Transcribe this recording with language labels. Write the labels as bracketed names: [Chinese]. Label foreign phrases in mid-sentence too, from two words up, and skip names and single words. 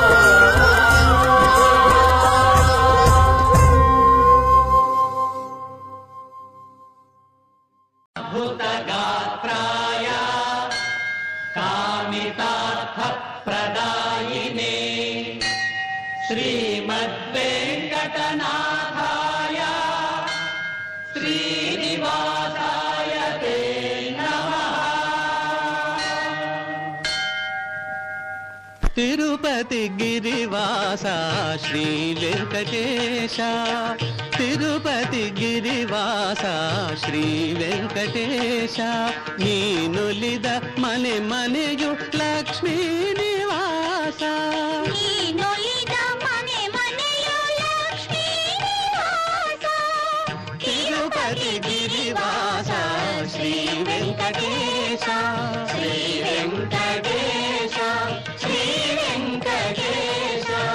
[Sanskrit] भूतगात्राय कामितार्थप्रदायिने श्रीमद्वेङ्कटनाथाय श्रीनिवासाय ते नमः। [Kannada] తిరుపతి గిరివాస శ్రీ వెంకటేశ తిరుపతి గిరివాಸ ಶ್ರೀ ವೆಂಕಟೇಶ ನೀನುಲಿದ ಮನೆ ಮನೆಯು ಲಕ್ಷ್ಮೀ ನಿವಾಸ ನೀನೊಲಿದ ಮನೆ ಮನೆಯು ಲಕ್ಷ್ಮೀ ನಿವಾಸ ತಿರುಪತಿ ಗಿರಿವಾಸ ಶ್ರೀ ವೆಂಕಟೇಶ ಶ್ರೀ ವೆಂಕಟೇಶ ಶ್ರೀ ವೆಂಕಟೇಶ